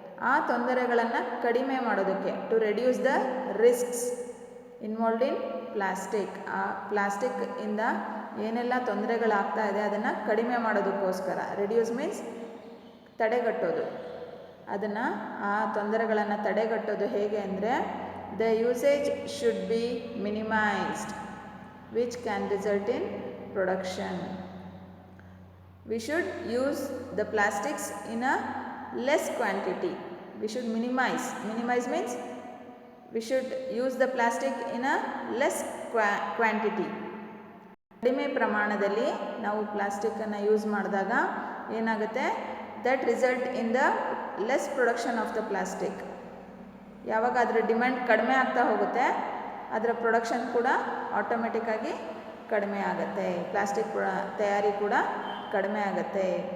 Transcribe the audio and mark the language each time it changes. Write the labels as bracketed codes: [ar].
[kn] ಆ ತೊಂದರೆಗಳನ್ನು ಕಡಿಮೆ ಮಾಡೋದಕ್ಕೆ, [en] to reduce the risks involved in plastic, [kn] ಆ ಪ್ಲಾಸ್ಟಿಕ್ ಇಂದ ಏನೆಲ್ಲ ತೊಂದರೆಗಳಾಗ್ತಾ ಇದೆ ಅದನ್ನು ಕಡಿಮೆ ಮಾಡೋದಕ್ಕೋಸ್ಕರ. Reduce means ತಡೆಗಟ್ಟೋದು. ಅದನ್ನು ಆ ತೊಂದರೆಗಳನ್ನು ತಡೆಗಟ್ಟೋದು ಹೇಗೆ ಅಂದರೆ, [en] The usage should be minimized, which can result in production. We should use the plastics in a less quantity. We should minimize. Minimize means we should use the plastic in a less quantity. [kn] ಕಡಿಮೆ ಪ್ರಮಾಣದಲ್ಲಿ ನಾವು ಪ್ಲಾಸ್ಟಿಕ್ಕನ್ನು use ಮಾಡಿದಾಗ ಏನಾಗುತ್ತೆ, [en] That result in the less production of the plastic. [kn] ಯಾವಾಗ ಅದರ demand ಕಡಿಮೆ ಆಗ್ತಾ ಹೋಗುತ್ತೆ, ಅದರ ಪ್ರೊಡಕ್ಷನ್ ಕೂಡ ಆಟೋಮೆಟಿಕ್ಕಾಗಿ ಕಡಿಮೆ ಆಗುತ್ತೆ, ಪ್ಲಾಸ್ಟಿಕ್ ತಯಾರಿ ಕೂಡ ಕಡಿಮೆ ಆಗುತ್ತೆ.